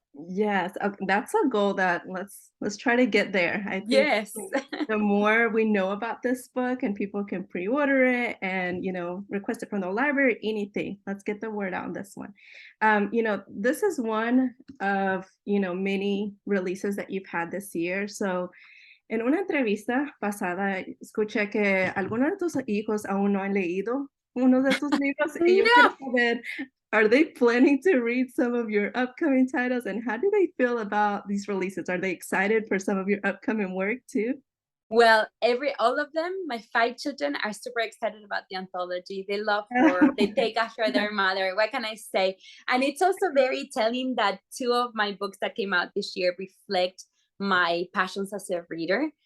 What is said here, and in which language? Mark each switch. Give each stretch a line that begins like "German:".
English: Yes, that's a goal that let's try to get there. I think Yes. the more we know about this book and people can pre-order it and request it from the library, anything. Let's get the word out on this one. This is one of many releases that you've had this year.
Spanish: So en una entrevista pasada escuché que algunos de tus hijos aún no han leído uno de tus libros y yo quiero No.
English: saber, are they planning to read some of your upcoming titles and how do they feel about these releases? Are they excited for some of your upcoming work too? Well, all of them, my 5 children are super excited about the anthology. They love horror. They take after their mother. What can I say? And it's also very telling that 2 of my books that came out this year reflect my passions as a reader.